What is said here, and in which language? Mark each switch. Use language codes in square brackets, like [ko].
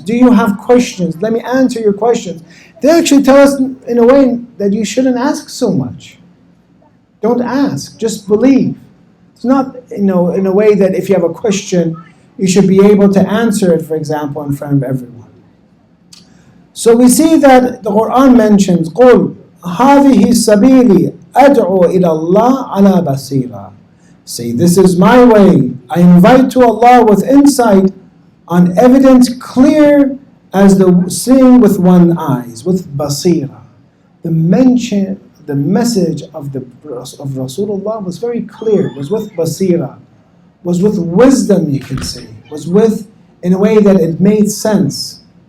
[en] Do you have questions? Let me answer your questions. They actually tell us in a way that you shouldn't ask so much. Don't ask, just believe. It's not, in a way that if you have a question, you should be able to answer it, for example, in front of everyone. So we see that the Quran mentions, [ar] قُلْ هَذِهِ سَبِيلِي أَدْعُو إِلَى اللَّهِ عَلَى بَصِيرًا. [en] Say, this is my way. I invite to Allah with insight on evidence clear as the seeing with one eyes, with basira. The message of Rasulullah was very clear, was with basira, was with wisdom, you can say, was with, in a way that it made sense.